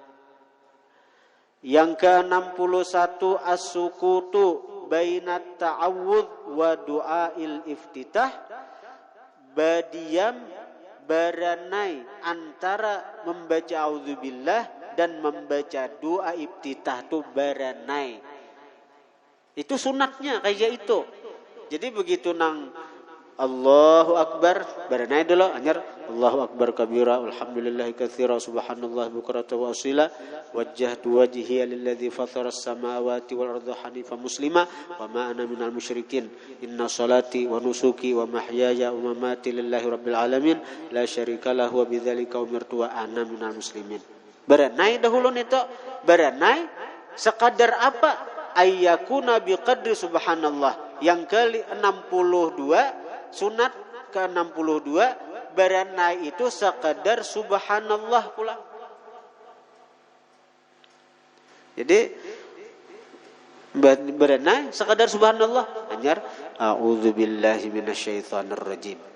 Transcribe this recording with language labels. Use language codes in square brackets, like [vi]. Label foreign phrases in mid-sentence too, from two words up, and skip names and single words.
[bjn] Yang ke-61 [ar] السكوت بين التعوذ ودعاء الافتتاح, [bjn] berdiam beranai antara membaca a'udzubillah dan membaca doa iftitah tu beranai. Itu sunatnya kayak itu. Jadi begitu nang [ar] الله أكبر [bjn] beranai dulu anyar [ar] الله أكبر كبيرا والحمد لله كثيرا سبحان الله بكرة وأصيلا وجهت وجهي للذي فطر السماوات والأرض حنيفا مسلما وما أنا من المشركين إن صلاتي ونسكي ومحياي ومماتي لله رب العالمين لا شريك له وبذلك أمرت وأنا من المسلمين. [bjn] Beranai dahulu itu, beranai sekadar apa? [ar] أن يكون بقدر سبحان الله. [bjn] Yang ke-62 sunat ke-62 berenai itu sekadar subhanallah pula. Jadi berenai sekadar subhanallah hanya [ar] أعوذ بالله من الشيطان الرجيم.